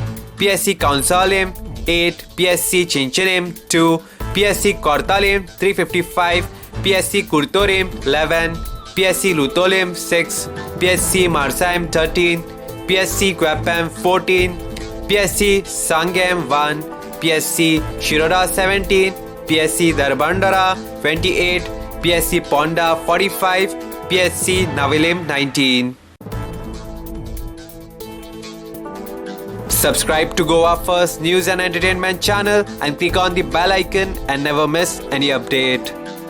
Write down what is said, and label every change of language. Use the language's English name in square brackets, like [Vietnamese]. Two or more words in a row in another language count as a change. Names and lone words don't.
[English] PSC Kaunsalim 8, PSC Chinchilim 2, PSC Kortalim 355, PSC Kurtorim 11, PSC Lutolim 6, PSC Marsaim 13, PSC Kwapam 14, PSC Sangam 1, PSC Shiroda 17, PSC Darbandara 28, PSC Ponda 45, PSC Navilim 19. Subscribe to Goa First News and Entertainment channel and click on the bell icon and never miss any update.